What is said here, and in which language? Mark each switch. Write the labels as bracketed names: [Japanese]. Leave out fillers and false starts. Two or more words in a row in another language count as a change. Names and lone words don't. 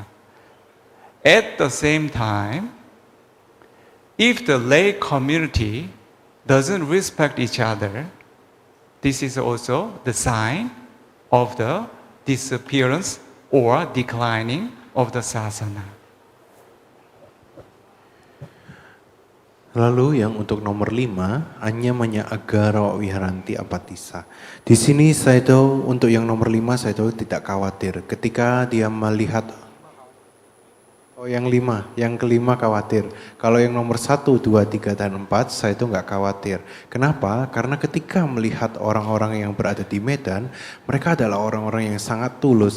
[English] At the same time, if the lay community doesn't respect each other, this is also the sign of the disappearance or declining of the sasana. [Indonesian] Lalu yang untuk nomor 5, [Pali] anyamanya agara viharanti apatissa. [Indonesian] Di sini saya tahu untuk yang nomor 5 saya tahu tidak khawatir. Ketika dia melihat yang kelima khawatir. Kalau yang nomor 1, 2, 3, dan 4 saya itu nggak khawatir. Kenapa? Karena ketika melihat orang-orang yang berada di Medan, mereka adalah orang-orang yang sangat tulus.